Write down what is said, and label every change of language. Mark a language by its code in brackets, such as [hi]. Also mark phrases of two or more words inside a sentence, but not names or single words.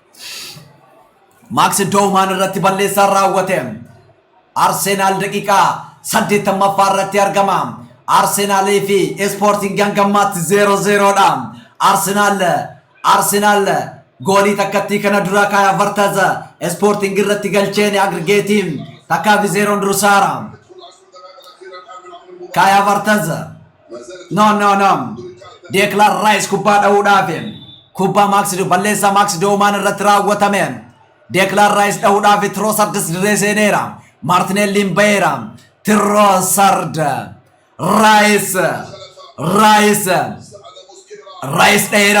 [om] Max Dooman irratti balleessaa raawwate Arsenaal daqiiqaa saddeettamaffaa irratti argama. Arsenaalii fi Ispoortiin gangammaatti 0-0 dha. Arsenaal goolii takkattii kana dura Kai Havertz Ispoortiin irratti galcheen agrigeetiin takkaa fi 0 durusaara. Kai Havertz no Declan Rice kubbaa dhahuudhaaf kubbaa balleessaa Max Doomaan irratti raawwatame. Declan Rice dhahuudhaaf Trossard dirree seeneera. Martinelliin baheera. Trossard Rice dhaheera.